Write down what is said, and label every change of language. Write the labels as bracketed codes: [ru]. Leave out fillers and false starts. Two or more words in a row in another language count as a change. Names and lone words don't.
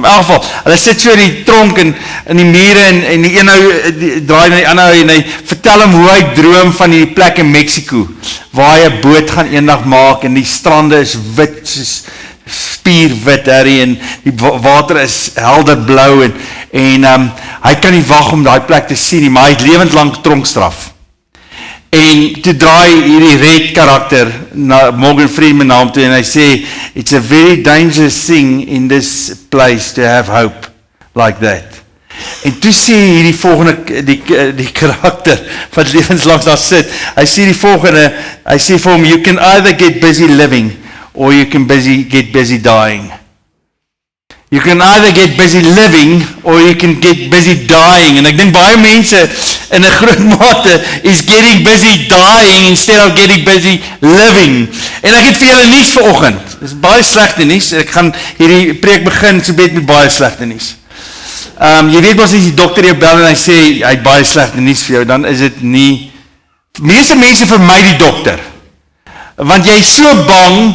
[af] In elk geval, hulle sit so in die tronk en in die mure, en die een ou draai na die ander ou, en hy vertel hom hoe hy droom van die plek in Mexico, waar hy 'n boot gaan eendag maak, en die strande is wit, soos spierwit, en die water is helder blou, en hy kan nie wag om daai plek te sien nie, maar hy het lewenslang tronkstraf. En toe draai hierdie Red karakter na Morgan Freeman na hom toe, en hy sê, [en] it's a very dangerous thing in this place to have hope like that. [af] En toe sê hierdie volgende, die karakter wat lewenslang daar sit, hy sê die volgende, hy sê vir hom, [en] you can either get busy living, or you can get busy dying. You can either get busy living, or you can get busy dying. [af] En ek dink baie mense in 'n groot mate is [en] getting busy dying instead of getting busy living. [af] En ek het vir julle nuus vanoggend. Dis baie slegte nuus. Ek gaan hierdie preek begin so met baie slegte nuus. Jy weet mos as die dokter jou bel en hy sê hy het baie slegte nuus vir jou, dan is dit nie. Meeste mense vermy die dokter. Want jy is so bang.